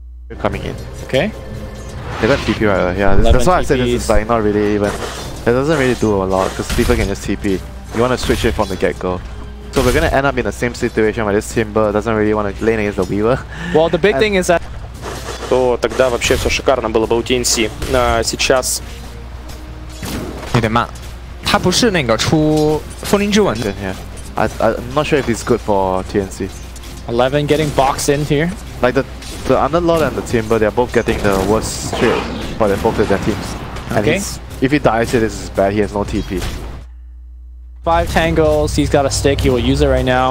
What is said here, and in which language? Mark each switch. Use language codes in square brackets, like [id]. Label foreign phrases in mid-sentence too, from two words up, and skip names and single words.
[en] coming in. Okay. They got TP right here. Yeah, that's why I said this is like not really even. It doesn't really do a lot because people can just TP. You want to switch it from the get-go. So we're gonna end up in the same situation where this Timber doesn't really want to lane against the Weaver. Well, the big thing is that. [ru] То тогда вообще все шикарно было бы у TNC. Сейчас [zh] 有点慢，他不是那个出风铃之吻的。 [en] Yeah, I'm not sure if it's good for TNC. 11 getting boxed in here. Like the Underlord and the Timber, they're both getting the worst shit for both of their teams. And Okay. if he dies here, this is bad. He has no TP. 5 tangles. He's got a stick. He will use it right now.